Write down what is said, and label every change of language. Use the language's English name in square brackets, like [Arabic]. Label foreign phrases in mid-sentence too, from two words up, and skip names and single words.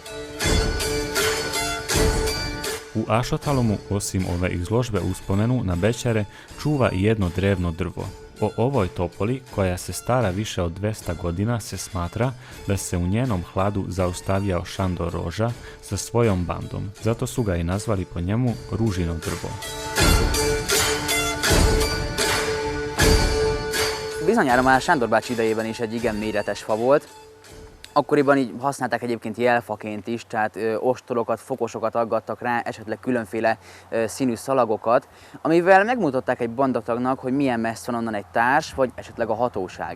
[Serbian] U Ašotalomu, osim ove izložbe uspomenu na bećare, čuva i jedno drevno drvo. O ovoj topoli, koja se stara više od 200 godina, se smatra da se u njenom hladu zaustavljao Šandor Roža sa svojom bandom. Zato su ga i nazvali po njemu Ružino drvo. [Hungarian] Bizonyára már Sándor bácsi idejében is egy igen méretes fa volt. Akkoriban így használták egyébként jelfaként is, tehát ostorokat, fokosokat aggattak rá, esetleg különféle színű szalagokat, amivel megmutatták egy bandatagnak, hogy milyen messze van onnan egy társ, vagy esetleg a hatóság.